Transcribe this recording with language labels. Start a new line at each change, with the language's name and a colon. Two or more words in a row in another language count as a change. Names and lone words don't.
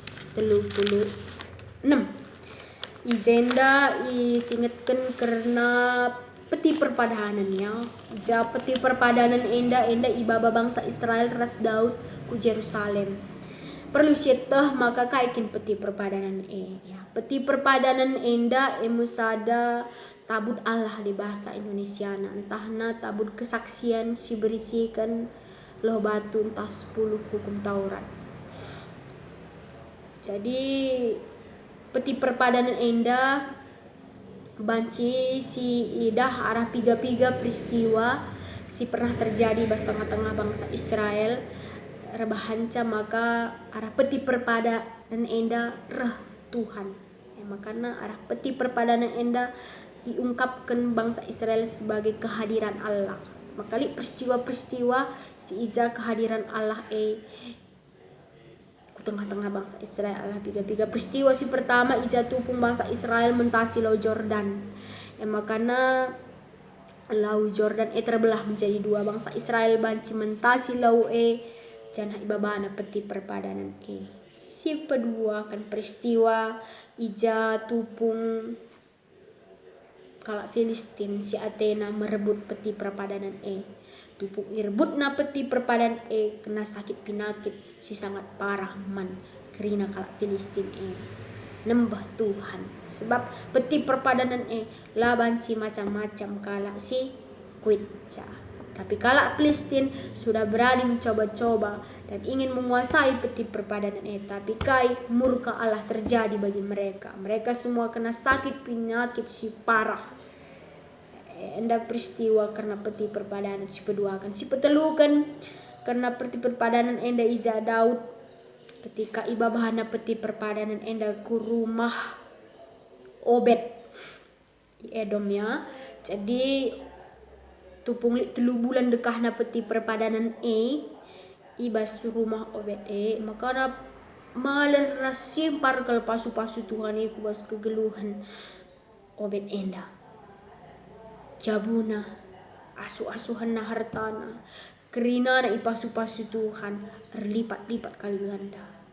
Batak Karo: 36 izenda isingetkan karena peti perpadanannya peti perpadanan enda ibaba bangsa Israel ras Daud ku Jerusalem perlu syetah maka kaikin peti perpadanan ya peti perpadanan enda emusada tabut Allah
Indonesian: di bahasa Indonesiana
Batak Karo: entahna tabut kesaksian si berisikan loh batu entah 10 hukum Taurat. Jadi peti perpadanan enda banci si idah arah piga-piga peristiwa si pernah terjadi bas tengah-tengah bangsa Israel rebahanca maka arah peti perpadanan enda reh Tuhan makanya arah peti perpadanan enda
Indonesian: diungkapkan bangsa Israel sebagai kehadiran Allah
Batak Karo: makali peristiwa-peristiwa si ija kehadiran Allah tengah-tengah bangsa Israel Allah piga-piga peristiwa si pertama ija tupung bangsa Israel mentasi Laut Jordan makana Laut Jordan
Indonesian: terbelah menjadi dua
Batak Karo: bangsa Israel banci mentasi Laut janah ibabana peti perpadanan si kedua kan peristiwa ija tupung kalak Filistin si Athena merebut peti perpadanan tupuk irbut na peti perpadanan kena sakit pinakit si sangat parah man kerina kalak Filistin nembah Tuhan sebab peti perpadanan lah banci macam-macam kalak si kuitca tapi kalak Filistin
Indonesian: sudah berani mencoba-coba dan ingin menguasai
Batak Karo: peti perpadanan tapi kai murka Allah
Indonesian: terjadi bagi mereka semua
Batak Karo: kena sakit penyakit si parah enda peristiwa karena peti perpadanan si kedua kan si petelukan karena peti perpadanan enda ija Daud ketika ibabahana peti perpadanan enda ku rumah Obed Edom ya jadi tupung 3 bulan dekahna peti perpadanan ibas rumah Obed makana maler rasimpar kal pasu-pasu Tuhan kubas kegeluhan Obed enda jabuna asuh-asuhan na hartana kerina na ipasu-pasu Tuhan
Indonesian: berlipat-lipat kali ganda